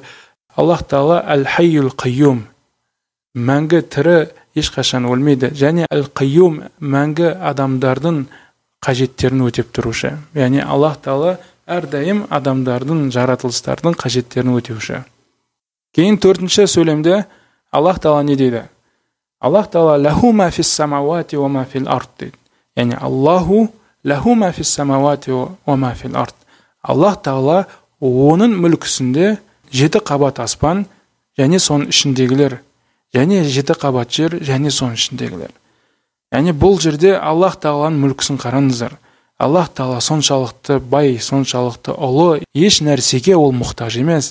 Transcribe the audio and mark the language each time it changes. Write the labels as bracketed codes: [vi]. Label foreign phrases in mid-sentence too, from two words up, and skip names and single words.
[kk] Аллах тағала [ar] الحي القيوم, [kk] мәңгі тірі, ешқашан өлмейді. Және әл-қийюм мәңгі адамдардың қажеттерін өтеп тұрушы. Яғни Аллах тағала әрдайым адамдардың, жаратылыстардың қажеттерін өтеуші. Кейін төртінші сөйлемде Аллах тағала не дейді? Аллах тағала [ar] له ما في السماوات وما في الأرض [kk] дейді. [ar] Яғни الله له ما في السماوات وما في الأرض. [kk] Аллах тағала оның мүлкісінде 7 қабат аспан және соның ішіндегілер, және 7 қабат жер және соның ішіндегілер. Яғни бұл жерде Аллах Тағаланың мүлкісін қараңыздар. Аллах Тағала соншалықты бай, соншалықты ұлы, еш нәрсеге ол мұқтаж емес.